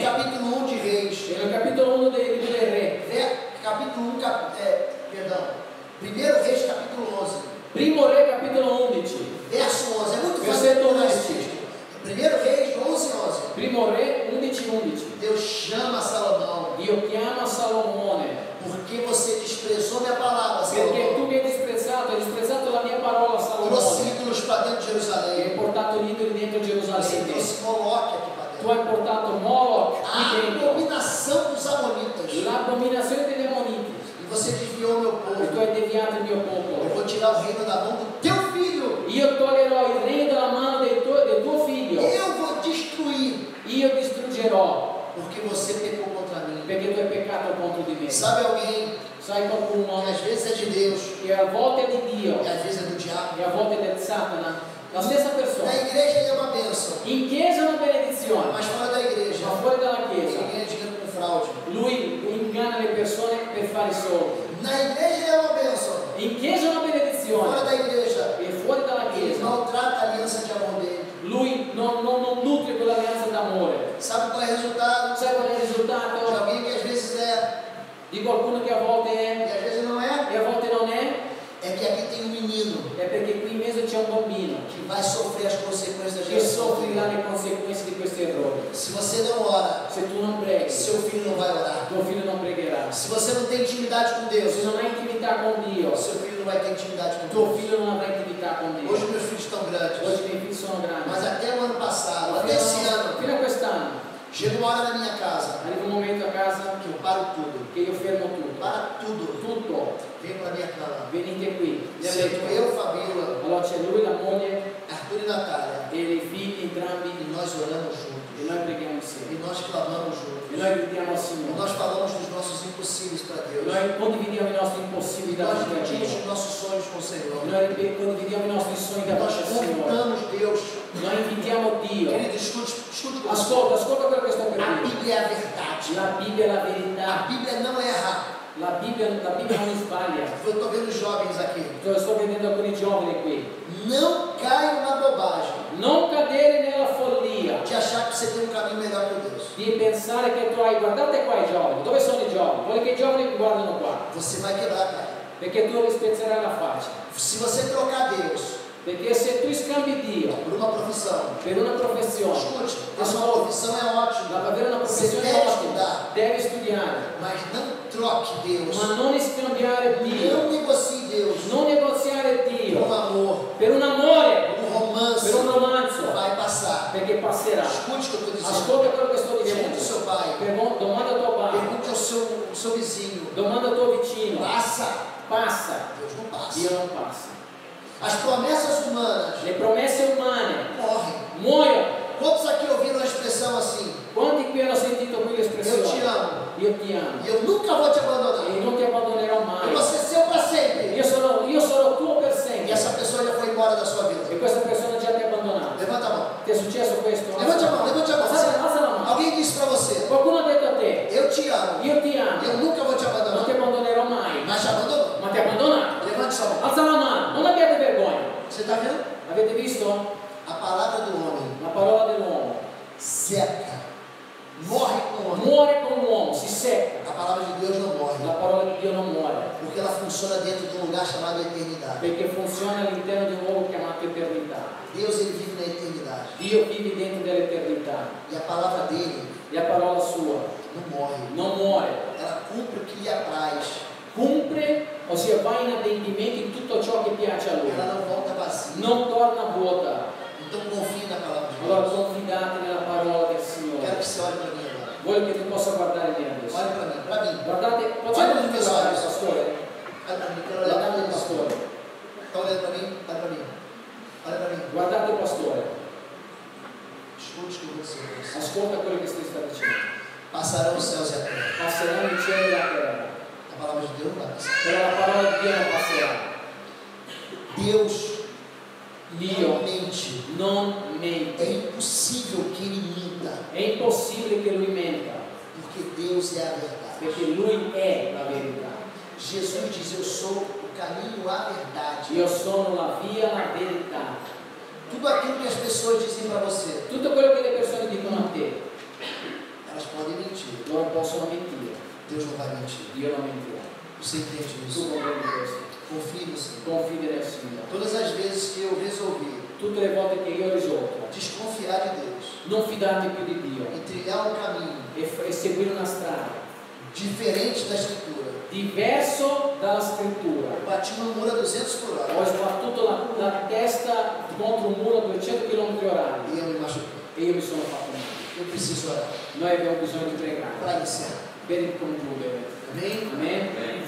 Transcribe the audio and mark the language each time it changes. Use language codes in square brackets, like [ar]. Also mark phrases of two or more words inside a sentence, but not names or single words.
[pt] capítulo 1 de Reis, [it] E nel capitolo 1 dei Libri del Re, [pt] capítulo 1, perdão, 1 Reis, capítulo 11, [it] primo Re, capitolo 11, [pt] verso 11. É muito fácil [it] Versetto [pt] decorar esse 11. texto. 1 Reis 11. [it] primo Re 11:11. [pt] Deus chama Salomão, [it] Dio chiama Salomone [pt] porque você desprezou minha palavra, [it] perché [pt] Salomão. [it] tu mi hai disprezzato la mia parola, [pt] Trouxe [it] Salomone, [pt] ídolos para dentro de [it] e hai [pt] Jerusalém. [it] portato gli idoli dentro [pt] Você [it] Gerusalemme. [pt] trouxe Moloque aqui para [it] Tu [pt] dentro. [it] hai portato Moloch [pt] A [it] qui dentro, [pt] abominação dos amonitas. [it] l'abominazione degli ammoniti, [pt] E você desviou meu [it] e tu [pt] povo. [it] hai deviato il mio [pt] Eu [it] popolo. [pt] vou tirar o reino da mão do teu filho. [it] Io toglierò il regno dalla mano del tuo figlio, [pt] Eu vou destruir, [it] io distruggerò, [pt] porque você pecou contra mim. [it] perché tu hai peccato contro di me. [pt] Sabe alguém [it] Sai qualcuno [pt] que às vezes é de Deus [it] che a volte è di Dio [pt] e às vezes é do diabo? [it] e a volte è del Satana? La stessa persona. [pt] Na igreja ele é uma bênção, [it] In chiesa è una benedizione, [pt] mas fora da igreja [it] ma fuori dalla [pt] ele [it] chiesa [pt] ganha dinheiro com fraude. [it] lui inganna le persone per fare soldi. [pt] Na igreja ele é uma bênção, [it] In chiesa è una [pt] fora [it] benedizione [pt] da igreja [it] e fuori dalla [pt] ele [it] chiesa [pt] maltrata a aliança de amor dele. [it] lui non nutre quell'alleanza d'amore. [pt] Sabe qual é o resultado? [it] Sai qual è il [pt] De [it] risultato? [pt] alguém que às vezes é [it] Di qualcuno che a volte [pt] e [it] è [pt] às vezes não é. [it] e a volte non è? [pt] É que aqui tem um menino [it] È perché qui in mezzo c'è un bambino [pt] que vai sofrer as consequências da [it] che [pt] geração. [it] soffrirà le conseguenze di questi errori. [pt] Se você não ora, [it] Se tu non preghi, [pt] seu filho não vai orar. [it] tuo figlio non pregherà. [pt] Se você não tem intimidade com Deus, [it] Se non hai intimità con Dio, [pt] seu filho não vai ter intimidade com [it] tuo [pt] Deus. [it] figlio non avrà intimità con Dio. [pt] Hoje meus filhos estão grandes, [it] Oggi i miei figli sono grandi. [pt] mas até o ano passado, [it] Ma [pt] até esse ano, [it] fino a quest'anno [pt] chega uma hora na minha casa [it] arriva un momento a casa [pt] que eu paro tudo. [it] che io fermo tutto. [pt] Para tudo. [it] Tutto. [pt] Venho para minha cama. [it] Venite qui. Nel [pt] Sento [it] letto. [pt] eu, Fabiola, [it] Allora c'è lui, la moglie [pt] Arthur e Natália. [it] e i figli entrambi [pt] E nós oramos [it] e [pt] juntos. [it] noi preghiamo [pt] E [it] insieme. [pt] nós clamamos [it] E [pt] juntos. [it] noi gridiamo al [pt] E [it] Signore. [pt] nós falamos dos nossos impossíveis para [it] E [pt] Deus. [it] noi condividiamo i nostri [pt] E [it] impossibili [pt] nós [it] davanti a [pt] dividimos [it] Dio. [pt] os nossos sonhos com o Senhor. [it] E noi condividiamo i nostri sogni [pt] Nós [it] davanti al Signore. [pt] convidamos Deus. [it] Noi invitiamo Dio. [pt] Querido, escute comigo. [it] Ascolta quello che sto per [pt] A [it] dire. [pt] Bíblia é a verdade. [it] La Bibbia è la [pt] A [it] verità. [pt] Bíblia não erra. [it] La Bibbia non sbaglia. [pt] Eu estou vendo jovens aqui. [it] Sto vedendo alcuni giovani qui. [pt] Não caiam na bobagem [it] Non cadere nella follia [pt] de achar que você tem um caminho melhor que Deus. [it] di pensare che tu hai, guardate qua i giovani, dove sono i giovani? Quelli che i giovani guardano qua, [pt] Você vai quebrar a cara. [it] perché tu rispezzerai la faccia. [pt] Se você trocar Deus [it] Perché se tu scambi Dio [pt] por uma profissão, [it] per una professione, [pt] escute, a sua profissão é ótima, [it] avere una [pt] você [it] professione [pt] deve [it] ottima, [pt] estudar, [it] devi studiare, [pt] mas não troque Deus. [it] ma non scambiare Dio, [pt] Não negocie Deus [it] non negoziare [pt] por [it] Dio [pt] um amor, [it] per un amore, [pt] por um romance. [it] per un romanzo, [pt] Vai passar. [it] perché passerà. [pt] Escute o que eu estou dizendo. [it] Ascolta quello che sto [pt] Pergunte [it] dicendo. [pt] ao seu pai, [it] Domanda al tuo padre, [pt] pergunte ao seu vizinho. [it] domanda al tuo vicino. [pt] Passa. [it] Passa, [pt] Deus não passa. [it] Dio non passa. [pt] As promessas humanas [it] Le promesse umane [pt] morrem. [it] muoiono. [pt] Quantos aqui ouviram a expressão assim? [it] Quanti qui hanno sentito qui [pt] Eu te [it] l'espressione? [pt] amo. [it] Io ti amo [pt] E eu nunca vou te abandonar. [it] e non ti abbandonerò [pt] Eu [it] mai. [pt] vou ser seu para sempre. [it] Io sarò tuo per [pt] E [it] sempre. [pt] essa pessoa já foi embora da sua vida. [it] E questa persona già ti ha abbandonato. [pt] Levanta a mão. [it] Ti è successo questo? [pt] Levante a mão, levante a mão. [it] Alza la mano. [pt] Alguém disse para você: [it] Qualcuno ha detto a te, [pt] eu te amo. [it] io ti [pt] E [it] amo, [pt] eu nunca vou te [it] non ti [pt] abandonar. [it] abbandonerò mai. [pt] Mas te abandonou. [it] Ma ti ha abbandonato. [pt] Levante sua mão. [it] Alza la mano, non abbiate vergogna. [pt] Você está vendo? [it] Avete visto? [pt] A palavra do homem [it] La parola dell'uomo [pt] seca. Morre com o homem. [it] muore con l'uomo, si secca. [pt] A palavra de Deus não morre. [it] La parola di Dio non muore, [pt] Porque ela funciona dentro de um lugar chamado eternidade. [it] perché funziona all'interno di un luogo chiamato eternità. [pt] Deus ele vive na eternidade. [it] Dio vive dentro dell'eternità [pt] E a palavra dele [it] e a parola sua [pt] não morre. [it] non muore, [pt] Ela cumpre o que lhe apraz. [it] cumpre, ossia va in adempimento in tutto ciò che piace a lui, [pt] Ela não volta vazia. [it] non torna vuota. [pt] Então confie na palavra de [it] Allora [pt] Deus. [it] confidate nella parola del [pt] Quero [it] Signore. [pt] que você olhe para mim agora. [it] Voglio che tu possa guardare me adesso. [pt] Olhe para mim. Para mim. [it] Guardate, [pt] Olha [it] possiamo [pt] para meus [it] guardare il [pt] olhos. [it] pastore? [pt] Olha para mim. Quero olhar para [it] Guardate il [pt] mim. [it] pastore. [pt] Está olhando para mim? Olha para mim. Olha para mim. [it] Guardate il pastore. [pt] Escute o que eu vou dizer. [it] Ascolta quello che ti sta dicendo. [pt] Passarão os céus e a terra. [it] Passeranno i cieli e la terra, [pt] A palavra passa. [it] Però la parola di Dio non passerà. [pt] Deus [it] Dio [pt] não mente. [it] non [pt] É [it] mente. [pt] impossível que ele minta, [it] È impossibile che lui menta, [pt] porque Deus é a verdade. [it] perché lui è la verità. [pt] Jesus diz: eu sou o caminho, a verdade. [it] Io sono la via, la verità. [pt] Tudo aquilo que as pessoas dizem para você, [it] Tutto quello che le persone dicono a te, [pt] elas podem mentir. [it] loro possono mentire. [pt] Deus não vai mentir. [it] Dio non mentirà. [pt] Você entende [it] Tu [pt] isso? [it] comprendi questo? [pt] Confie no Senhor. [it] Confida nel Signore. [pt] Todas as vezes que eu resolvi [it] Tutte le volte che io ho risolto [pt] desconfiar de Deus [it] non fidarmi più di Dio [pt] e trilhar um caminho [it] e seguire una strada [pt] diferente da Escritura, [it] diverso dalla scrittura, [pt] eu bati no muro a 200 por [it] ho [pt] hora [it] sbattuto la testa contro un muro a 200 km/h [pt] e eu me machuquei. [it] e io mi sono fatto male. [pt] Eu preciso orar [it] Noi abbiamo bisogno di pregare [pt] para iniciar. [it] per concludere. [pt] Amém? [it] Amen?